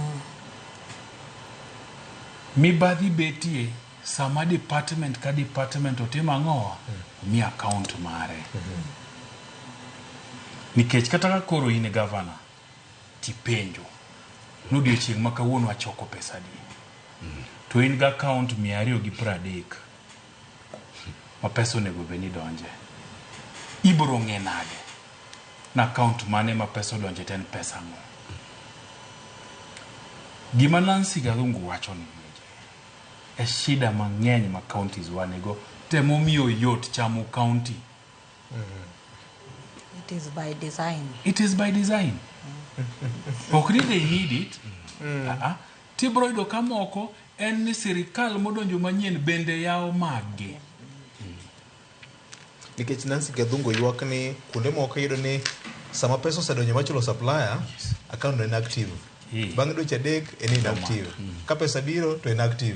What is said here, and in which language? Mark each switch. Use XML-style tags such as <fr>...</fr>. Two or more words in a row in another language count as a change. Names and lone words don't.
<luo>mibadhi betie sama department ka department otimo ang'o mi account mare nikech kata ka koro in governor tipenjo n'odiochieng' ma kawuono achoko pesa di to in ga account 230 ma pesa onego bed ni donje ibro ng'e nade na account mane ma pesa donje ten pesa ng'o Gima Nancy Gathungu wacho ni e shida mang'eny ma counties wanego temo miyo yot chamo county.</luo> <en>It is by design. It is by design. Okay, they need it.</en> <luo>Tibro yudo kamoko en ni sirikal modonjo manyien bende yao mage. Nikech Nancy Gathungu ywak ni kuonde moko yudo ni sama pesa osedonjo machulo supplier, account no inactive. Bang' dweche adek en inactive. Ka pesa biro to inactive.</luo>